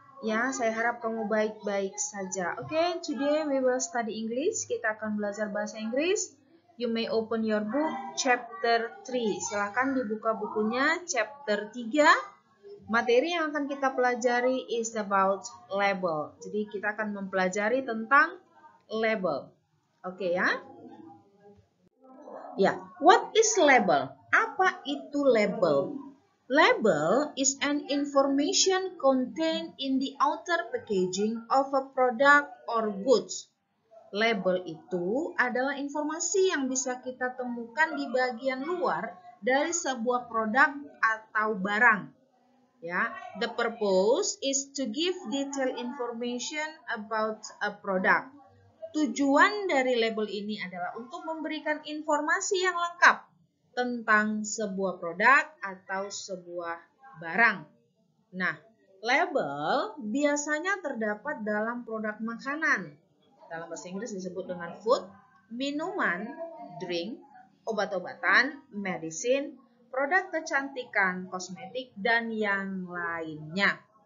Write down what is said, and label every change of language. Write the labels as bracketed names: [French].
[Indonesian] Ya, saya harap kamu baik-baik saja. [English] Okay, today we will study English. [Indonesian] Kita akan belajar bahasa Inggris. [English] You may open your book chapter 3. [Indonesian] Silakan dibuka bukunya chapter 3. Materi yang akan kita pelajari [English] is about label. [Indonesian] Jadi kita akan mempelajari tentang label. Oke ya. [English] Ya, what is label? [Indonesian] Apa itu label? [English] Label is an information contained in the outer packaging of a product or goods. [Indonesian] Label itu adalah informasi yang bisa kita temukan di bagian luar dari sebuah produk atau barang. [English] Ya, the purpose is to give detailed information about a product. [Indonesian] Tujuan dari label ini adalah untuk memberikan informasi yang lengkap tentang sebuah produk atau sebuah barang. Nah, label biasanya terdapat dalam produk makanan. Dalam bahasa Inggris disebut dengan food, minuman, drink, obat-obatan, medicine, produk kecantikan, kosmetik, dan yang lainnya.